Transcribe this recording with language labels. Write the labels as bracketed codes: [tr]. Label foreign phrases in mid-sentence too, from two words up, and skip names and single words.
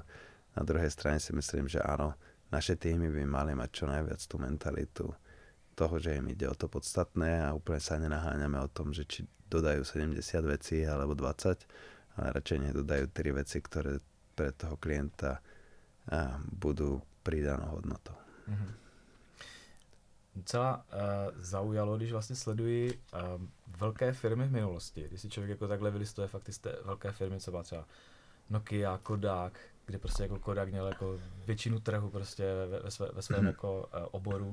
[sk] Na druhej strane si myslím, že áno, naše týmy by mali mať čo najviac tú mentalitu toho, že im ide o to podstatné a úplne sa nenaháňame o tom, že či dodajú 70 vecí alebo 20, ale radšej nech dodajú 3 veci, ktoré pre toho klienta budú pridanou hodnotou. [cs] Docela zaujalo, když vlastně sleduji velké firmy v minulosti. Když si člověk jako takhle vylistuje fakt ty velké firmy, co má třeba Nokia, Kodak, kde prostě jako Kodak měl jako většinu trhu prostě ve svém jako oboru.